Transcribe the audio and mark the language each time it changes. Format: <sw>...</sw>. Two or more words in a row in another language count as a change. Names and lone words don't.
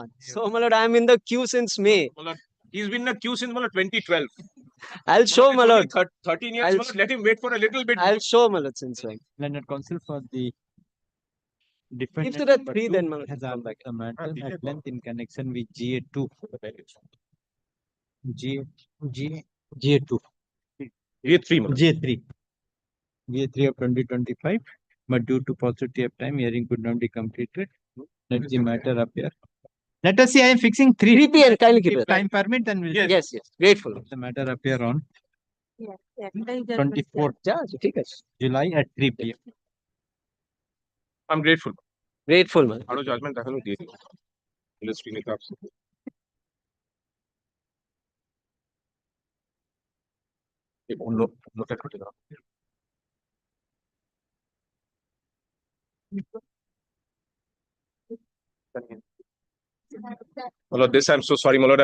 <en>So, my lord, I'm in the queue since May. Malad, he's been in the queue since Malad 2012. I'll show, my lord. 13 years, Malad, let him wait for a little bit. I'll show, my lord, since when. Landed counsel for the defendant. If to the 3, then, my lord, has come back. argued the matter at length in connection with GA2. GA2. GA3, Malad. GA3. GA3 of 2025. But due to paucity of time, hearing could not be completed. Let the matter appear Let us see, I am fixing 3 3 p.m. Kindly keep If it. time permit, then we'll Yes, yes. Grateful. the matter appear on Yeah, 24th Yeah,</en> <hi>ठीक है.</hi> <en>July at 3 p.m. I'm grateful. Grateful, man. Out of judgment, definitely. Let's bring it up. Look at it. My lord, this I'm so sorry, my lord.</en>